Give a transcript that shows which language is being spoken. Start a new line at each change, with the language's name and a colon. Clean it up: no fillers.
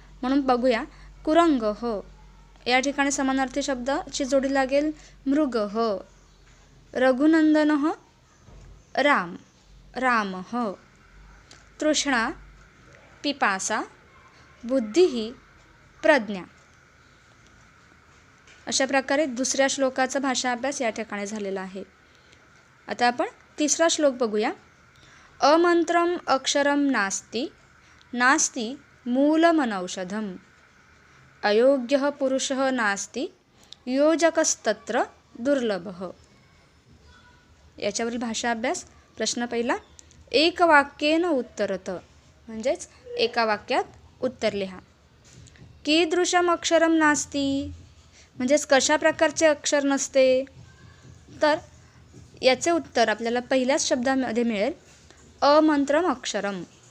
Marathi: म्हणून बघूया. कुरंगः या ठिकाणी समानार्थी शब्दाची जोडी लागेल मृगः, रघुनंदनः राम, रामः, तृष्णा पिपासा, बुद्धिः प्रज्ञा. अशा प्रकारे दुसऱ्या श्लोकाचा भाषा अभ्यास या ठिकाणी झालेला आहे. आता आपण तिसरा श्लोक बघूया.
Sanskrit: अमंत्रम अक्षरम नास्ति, नास्ति मूलमनौषधम, अयोग्यः पुरुषः नास्ति, योजकस्तत्र दुर्लभः.
Marathi: याच्यावरील भाषा अभ्यास. प्रश्न पहिला,
Sanskrit: एकवाक्येन उत्तरत
Marathi: म्हणजेच एका वाक्यात उत्तर लिहा.
Sanskrit: कीदृशम अक्षरम नास्ति
Marathi: म्हणजेच कशा प्रकारचे अक्षर नसते. तर याचे उत्तर आपल्याला पहिल्याच शब्दामध्ये मिळेल
Sanskrit: अमंत्रम अक्षरम.